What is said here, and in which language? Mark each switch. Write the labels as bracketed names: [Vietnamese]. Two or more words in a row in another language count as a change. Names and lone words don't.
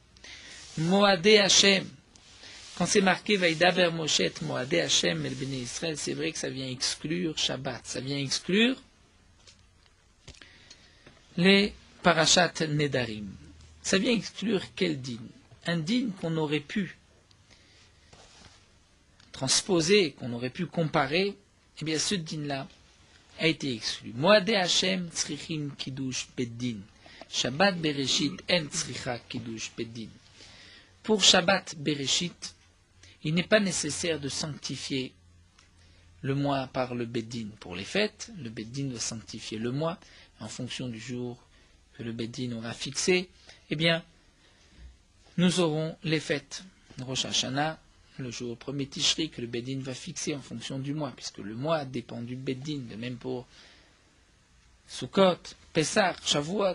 [Hebrew] מועדי השם, [French] quand c'est marqué [Hebrew] וידבר משה את מועדי השם אל בני ישראל, [French] c'est vrai que ça vient exclure Shabbat, ça vient exclure les [Hebrew] פרשת נדרים. [French] Ça vient exclure quel din? Un din qu'on aurait pu transposer, qu'on aurait pu comparer, eh bien ce din-là a été exclu. [Hebrew] מועדי השם צריכים קידוש בית דין. שבת בראשית אין צריכה קידוש בית דין. [French] Pour Shabbat Bereshit, il n'est pas nécessaire de sanctifier le mois par le beddin. Pour les fêtes, le beddin doit sanctifier le mois en fonction du jour que le beddin aura fixé. Eh bien, nous aurons les fêtes de Rosh Hashanah, le jour premier Tishri que le beddin va fixer en fonction du mois, puisque le mois dépend du beddin, de même pour Sukkot, Pessah, Shavuot.